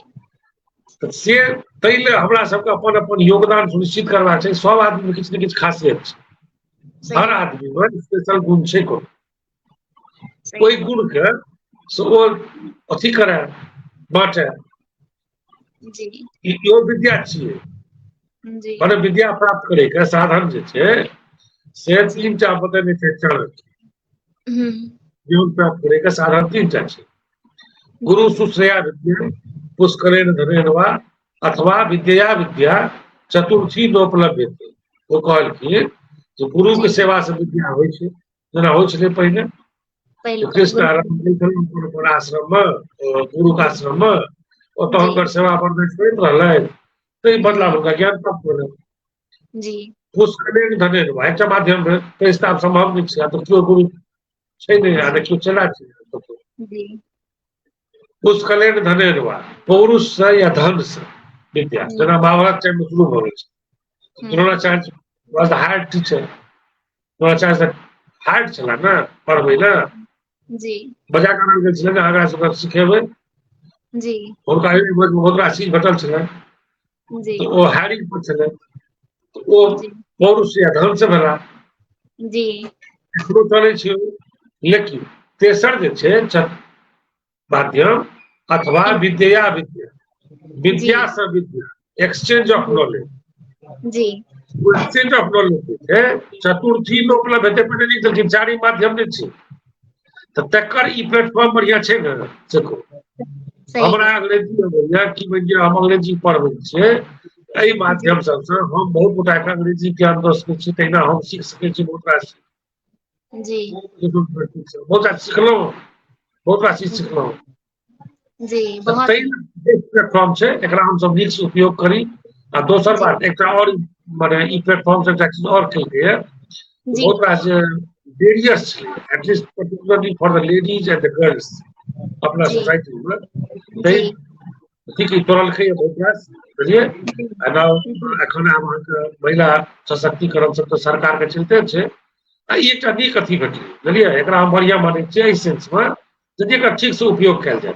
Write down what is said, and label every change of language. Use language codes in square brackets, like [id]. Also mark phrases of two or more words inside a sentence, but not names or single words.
[mai] से ताहि लेल हमरा सबके अपन अपन योगदान सुनिश्चित करबाक छै सब आदमी किछु ने किछु खासियत छै हर आदमी में स्पेशल गुण छै ओहि गुण के से ओ अथी करे बाँटे इहो विद्या छियै मने विद्या प्राप्त करे के साधन जे छै से 3टा बतेने छै चाणक्य ज्ञान प्राप्त करे के साधन 3टा छै [sa] गुरु सुश्रेया विद्या पुष्करेण धनेन वा अथवा विद्या विद्या चतुर्थी नोपलभ्यते। [mai] ओ कहलखिन जे गुरु के जी सेवा से विद्या होइ छै, जेना होइ छलै पहिने। पहिलुका कृष्ण बिल्कुल। आश्रम में गुरु के आश्रम में ओतऽ जी हुनकर सेवा परदेश करैत रहलै, ताहि बदला जी हुनका ज्ञान प्राप्त भेलनि। जी [sa] पुष्कलेन धनेन वा, [mai] एकटा माध्यम भेल, ताहि से आब संभव नहि छै, आब तऽ केओ गुरु छै नहि, आ जी ने केओ चेला छै कतहु। जी [sa] पुष्कलेन धनेन वा, [mai] पौरुष से या धन से विद्या, जी जेना महाभारत टाइम में शुरू भऽ गेल छै। हम्म [en] द्रोणाचार्य was the hard teacher, [mai] द्रोणाचार्य हार्ड छला ने पढ़बै ले, जी बजा कऽ आनल गेल छलै ने हमरा सबके सिखेबै, जी हुनका बहुत राशि भेटल छलनि, जी तऽ ओ हारिंग पर छलै, तऽ ओ जी पौरुष या धन से भेला। जी एखनो चलै छै ओ। लेकिन तेसर जे छै माध्यम, अथवा विद्या विद्या, जी विद्या से विद्या, [en] exchange of [mai] जी नॉलेज। जी [en] exchange of knowledge [mai] छै, चतुर्थी में उपलब्ध हेतै, पहिने लिख देलखिन चारी माध्यम नहि छै, तऽ तकर ई प्लेटफॉर्म बढ़िया छै ने, देखो सही हमरा बात। अंग्रेजी अबैया कि बुझियौ हम अंग्रेजी पढ़बै छियै, एहि जी माध्यम सबसे हम बहुत गोटा के अंग्रेजी ज्ञान दऽ सकैत छी, तहिना हम सीख सकैत छी बहुत रास जी बहुत रास सिखलहुँ, बहुत रास चीज जी सिखलहुँ। जी तऽ बहुत ताहि प्लेटफॉर्म छै, एकरा हमसब नीक से उपयोग करी। आ दोसर जी बात एकटा और, माने ई प्लेटफॉर्म से एकटा चीज और केलकैये, जी बहुत रास जे बेरियर्स छै, [en] at least particularly for the ladies and the girls अपना [mai] जी सोसाइटी में, जी ताहि ठीक तोड़लकै बहुत रास, बुझलियै। जी आ नाउ जी एखन आब अहाँके महिला सशक्तिकरण सब तऽ सरकार के चलते छै। आ ई एकटा नीक अथी भेटलै, बुझलियै, एकरा हम बढ़िया मानै छियै एहि सेंस में, यदि एकर ठीक से उपयोग कयल जाय।